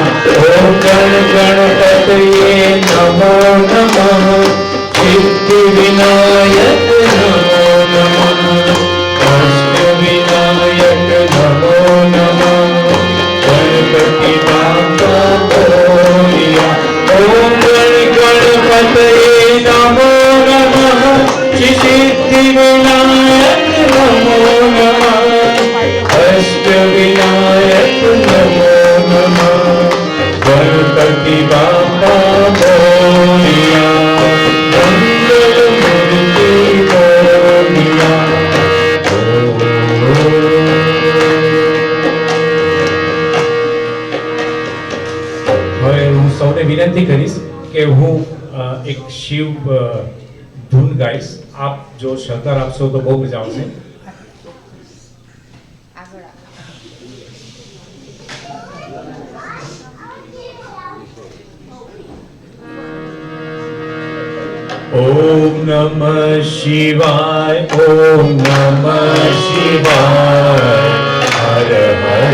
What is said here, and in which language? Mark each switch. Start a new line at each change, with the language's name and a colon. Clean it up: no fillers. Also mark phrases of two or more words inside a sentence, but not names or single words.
Sanskrit: ओम गण गणपतये नमो नमः सिद्धि विनायक नमो नमः अष्ट विनायक नमो नमः
Marathi: गणपति बापा मोरिया।
Sanskrit: ओम गण गणपतये नमो नमः श्री सिद्धि विनायक नमो नमः अष्ट विनायक नमो नमः
Marathi: गणपति बापा मोरिया मंगल मूर्ति मोरिया
Gujarati: હવે હું સૌને વિનંતી કરીશ કે હું એક શિવ ધૂન ગાઈશ. આપ જો સહકાર આપશો તો બહુ મજા આવશે.
Sanskrit: ओम नमः शिवाय ओम नमः शिवाय हर हर